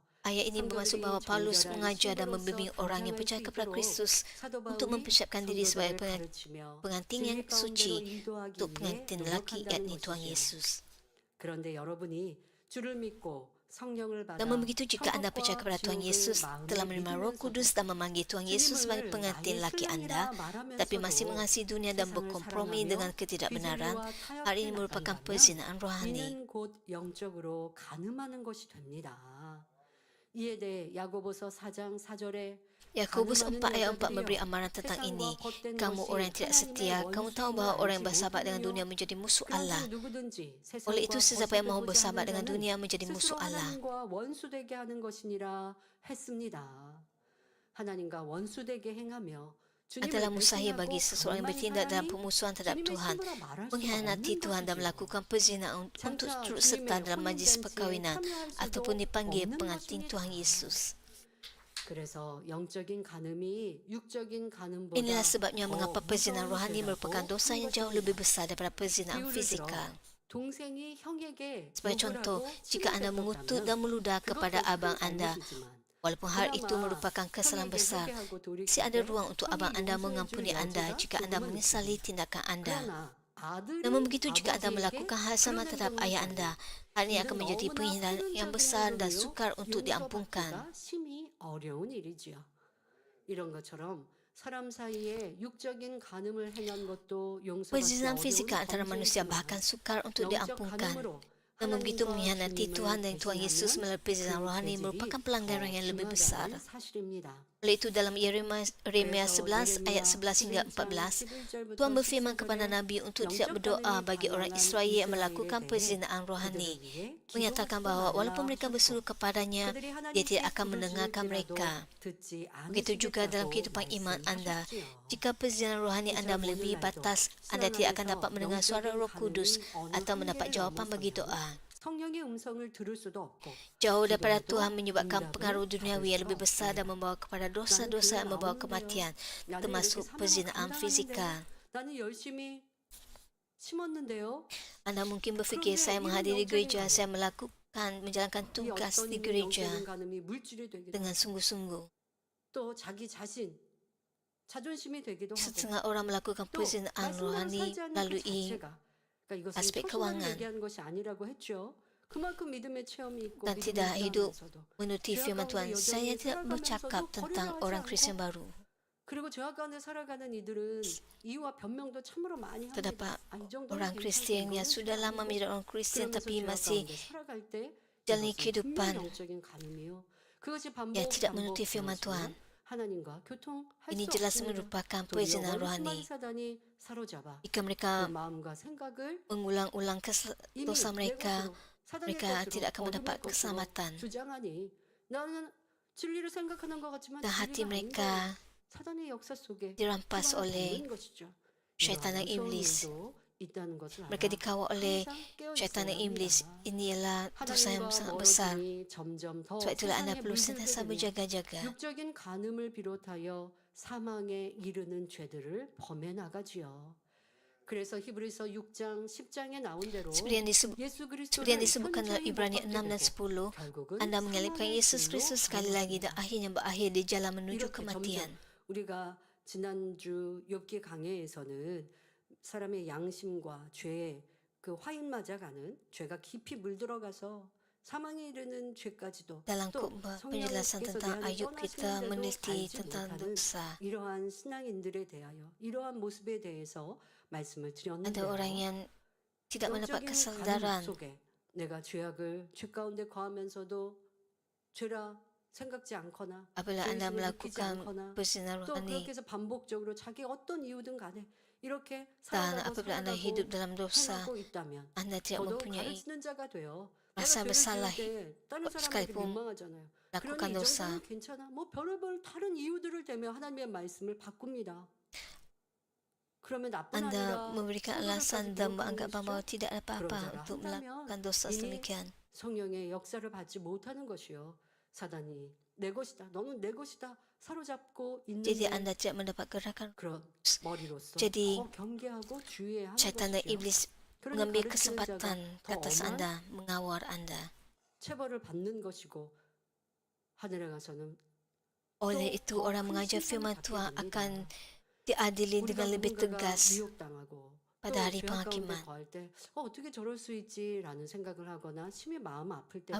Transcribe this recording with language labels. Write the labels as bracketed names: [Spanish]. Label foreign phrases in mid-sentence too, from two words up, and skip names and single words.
[Malay] Ayat ini bermaksud bahawa Paulus mengajar dan membimbing orang yang percaya kepada Kristus untuk mempersiapkan diri sebagai pengantin yang suci untuk pengantin lelaki, yakni Tuhan Yesus. [Korean] 그런데 여러분이 주를 믿고 성령을 받아 [Malay] Namun begitu, jika anda percaya kepada Tuhan Yesus, telah menerima Roh Kudus dan memanggil Tuhan Yesus sebagai pengantin laki anda, tapi masih mengasihi dunia dan berkompromi dengan ketidakbenaran, hal ini merupakan perzinaan rohani. [Korean] 이는 곧 영적으로 간음하는 것이 됩니다. 이에 대해 야고보서 4장 4절에 [Malay] Yakobus 4 ayat 4 memberi amaran tentang ini. Kamu orang yang tidak setia, kamu tahu bahawa orang yang bersahabat dengan dunia menjadi musuh Allah. Oleh itu, sesiapa yang mahu bersahabat dengan dunia menjadi musuh Allah. [Korean] 원수되게 하는 것이니라 했습니다. 하나님과 원수되게 행하며 [Malay] Adalah mustahil bagi seseorang yang bertindak dalam pemusuhan terhadap Tuhan, mengkhianati Tuhan dan melakukan perzinaan untuk turut serta dalam majlis perkahwinan ataupun dipanggil pengantin Tuhan Yesus. [Korean] 그래서 영적인 간음이 육적인 간음보다 [Malay] Inilah sebabnya mengapa perzinaan rohani merupakan dosa yang jauh lebih besar daripada perzinaan fizikal. [Korean] 동생이 형에게 [Malay] Sebagai contoh, jika anda mengutuk dan meludah kepada abang anda, walaupun hal itu merupakan kesalahan besar, masih ada ruang untuk abang anda mengampuni anda jika anda menyesali tindakan anda. Namun begitu, jika anda melakukan hal sama terhadap ayah anda, hal ini akan menjadi penghinaan yang besar dan sukar untuk diampunkan. [Korean] 심히 어려운 일이지요. 이런 것처럼 사람 사이에 육적인 간음을 행한 것도 용서받기 [Malay] Perzinahan [Korean] 어려운 [Malay] fizikal antara manusia bahkan sukar untuk diampunkan. Namun begitu, mengkhianati Tuhan dan Tuhan Yesus melalui perzinahan rohani merupakan pelanggaran yang lebih besar. [Korean] 사실입니다. [Malay] Oleh itu, dalam Yeremia 11 ayat 11 hingga 14, Tuhan berfirman kepada Nabi untuk tidak berdoa bagi orang Israel yang melakukan perzinaan rohani, menyatakan bahawa walaupun mereka berseru kepadanya, dia tidak akan mendengarkan mereka. Begitu juga dalam kehidupan iman anda, jika perzinaan rohani anda melebihi batas, anda tidak akan dapat mendengar suara Roh Kudus atau mendapat jawapan bagi doa. [Korean] 성령의 음성을 들을 수도 없고 [Malay] Jauh daripada Tuhan menyebabkan pengaruh duniawi yang lebih besar dan membawa kepada dosa-dosa yang membawa kematian, termasuk perzinaan fizikal. [Korean] 나는 열심히 심었는데요. [Malay] Anda mungkin berfikir, saya menghadiri gereja, saya menjalankan tugas di gereja [Korean] 영적인 간음이 물질이 되기도 [Malay] dengan sungguh-sungguh. [Korean] 또 자기 자신 자존심이 되기도 하고 [Malay] Setengah orang melakukan [Korean] 또 [Malay] perzinaan [Korean] 말씀대로 [Malay] rohani [Korean] 살지 않는 그 [Malay] melalui [Korean] 자체가 그러니까 이것은 [Malay] aspek [Korean] 표준을 [Malay] keuangan [Korean] 얘기하는 것이 아니라고 했죠. 그만큼 믿음의 체험이 있고 [Malay] dan [Korean] 믿음이 [Malay] tidak hidup [Korean] 있다면서도 [Malay] menuruti firman Tuhan. Saya tidak bercakap tentang orang Kristian baru. [Korean] 그리고 죄악 가운데 살아가는 이들은 이유와 변명도 참으로 많이 합니다. [Malay] Terdapat [Korean] 아, 이 정도는 [Malay] orang Kristian yang sudah lama menjadi orang Kristian [Korean] 그러면서 [Malay] tapi [Korean] 죄악 [Malay] masih [Korean] 가운데 살아갈 때 [Malay] jalani [Korean] 이것은 [Malay] kehidupan [Korean] 분명 영적인 간음이요. 그것이 반복 [Malay] yang tidak menuruti firman Tuhan. [Korean] 하나님과 교통할 [Malay] Ini [Korean] 수 [Malay] jelas [Korean] 없습니다. [Malay] merupakan [Korean] 도리어 [Malay] perzinaan [Korean] 원수마귀 [Malay] rohani. [Korean] 사단이 사로잡아 [Malay] Jika [Korean] 그 [Malay] mereka [Korean] 마음과 생각을 [Malay] mengulang-ulang [Korean] 이미 [Malay] dosa [Korean] 내 [Malay] mereka, [Korean] 것으로 사단의 [Malay] mereka [Korean] 것으로 [Malay] tidak akan mendapat [Korean] 어둠의 것으로 [Malay] keselamatan. [Korean] 주장하니 나는 진리를 생각하는 것 같지만 [Malay] Dan hati [Korean] 진리가 [Malay] mereka [Korean] 아닌 거예요. 사단의 역사 속에 [Malay] dirampas [Korean] 들어가는 [Malay] oleh [Korean] 것이죠. [Malay] syaitan dan [Korean] 이러한 [Malay] iblis. [Korean] 무서운 일도 있다는 것을 [Malay] Mereka [Korean] 알아. [Malay] dikawal oleh [Korean] 항상 깨어 [Malay] syaitan dan [Korean] 있어야 [Malay] iblis. [Korean] 합니다. [Malay] Ini ialah dosa yang [Korean] 하나님과 [Malay] sangat besar. [Korean] 멀어지니 점점 더 [Malay] Sebab itulah anda [Korean] 세상에 [Malay] perlu [Korean] 물들게 [Malay] sentiasa [Korean] 되며 [Malay] berjaga-jaga. [Korean] 육적인 간음을 비롯하여 사망에 이르는 죄들을 범해 나가지요. 그래서 히브리서 6장 10장에 나온 대로 [Malay] Seperti yang disebutkan dalam Ibrani 6 dan 10, anda mengalihkan Yesus Kristus sekali lagi dan akhirnya berakhir di jalan menuju kematian. [Korean] 우리가 지난주 욥기 강해에서는 사람의 양심과 죄의 그 화인 맞아가는 죄가 깊이 물들어가서 사망에 이르는 죄까지도 [Malay] Dalam [Korean] 또 [Malay] khutbah [Korean] 성령께서 [Malay] penjelasan [Korean] 내 [Malay] tentang [Korean] 안에 [Malay] Ayub, kita [Korean] 떠나시는데도 [Malay] meneliti [Korean] 알지 [Malay] tentang [Korean] 못하는 [Malay] dosa. [Korean] 이러한 신앙인들에 대하여 이러한 모습에 대해서 말씀을 [Malay] Ada orang [Korean] 드렸는데요. [Malay] yang tidak mendapat [Korean] 영적인 [Malay] kesadaran. [Korean] 간음 속에 내가 죄악을 죄 가운데 거하면서도 죄라 생각지 않거나 [Malay] Apabila anda [Korean] 죄의식을 느끼지 [Malay] melakukan [Korean] 않거나 [Malay] perzinahan [Korean] 또 [Malay] rohani [Korean] 그렇게 해서 반복적으로 자기 어떤 이유든 간에 이렇게 [Malay] dan [Korean] 살아가고 [Malay] apabila anda hidup dalam dosa, [Korean] 행하고 있다면 [Malay] anda tidak [Korean] 더더욱 [Malay] mempunyai [Korean] 가르치는 자가 돼요. [Malay] rasa [Korean] 내가 죄를 [Malay] bersalah [Korean] 지을 때 다른 사람에게 [Malay] sekalipun [Korean] 민망하잖아요. [Malay] lakukan [Korean] 그러니 이 [Malay] dosa. [Korean] 정도는 괜찮아. 뭐 별의별 다른 이유들을 대며 하나님의 말씀을 바꿉니다. 그러면 나뿐 [Malay] Anda [Korean] 아니라 [Malay] memberikan [Korean] 친구들까지 [Malay] alasan dan [Korean] 미혹하는 [Malay] menganggap bahawa [Korean] 것이죠. [Malay] tidak ada apa-apa [Korean] 그런저라 [Malay] untuk melakukan [Korean] 한다면 [Malay] dosa [Korean] 이미 [Malay] sedemikian. [Korean] 성령의 역사를 받지 못하는 것이요. 사단이 내 것이다. 너는 내 것이다. 사로잡고 [Malay] Jadi [Korean] 있는데 [Malay] anda tidak mendapat gerakan. [Korean] 그런 머리로서 [Malay] Jadi [Korean] 더 경계하고 주의해야 하는 [Malay] syaitan dan [Korean] 것이죠. [Malay] iblis [Korean] 그러니 [Malay] mengambil [Korean] 가르치는 자가 [Malay] kesempatan ke [Korean] 더 [Malay] atas [Korean] 엄한 [Malay] anda, mengawal anda. [Korean] 체벌을 받는 것이고 하늘에 가서는 [Malay] Oleh [Korean] 또 [Malay] itu [Korean] 더 [Malay] orang [Korean] 큰 [Malay] mengajar [Korean] 심판을 [Malay] firman [Korean] 받게 [Malay] Tuhan [Korean] 됩니다. [Malay] akan diadili [Korean] 우리가 [Malay] dengan lebih [Korean] 누군가가 [Malay] tegas [Korean] 미혹당하고 또 [Malay] pada hari [Korean] 죄악 가운데 [Malay] penghakiman. [Korean] 거할 때 어떻게 저럴 수 있지라는 생각을 하거나 심히 마음 아플 때가